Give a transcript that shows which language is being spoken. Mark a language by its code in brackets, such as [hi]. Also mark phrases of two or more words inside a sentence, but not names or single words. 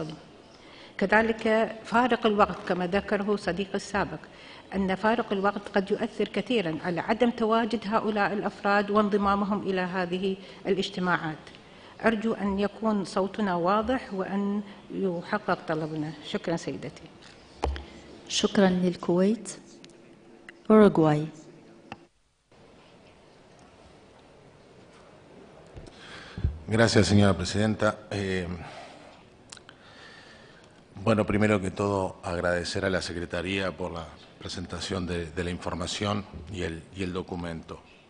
[ar] كذلك فارق الوقت كما ذكره صديقي السابق، أن فارق الوقت قد يؤثر كثيرا على عدم تواجد هؤلاء الأفراد وانضمامهم إلى هذه الاجتماعات. أرجو أن يكون صوتنا واضح وأن يحقق طلبنا. شكرا سيدتي. شكرا للكويت. أوروغواي. [es] Gracias, señora presidenta. Bueno, primero que todo, agradecer a la Secretaría por la presentación de la información y el documento.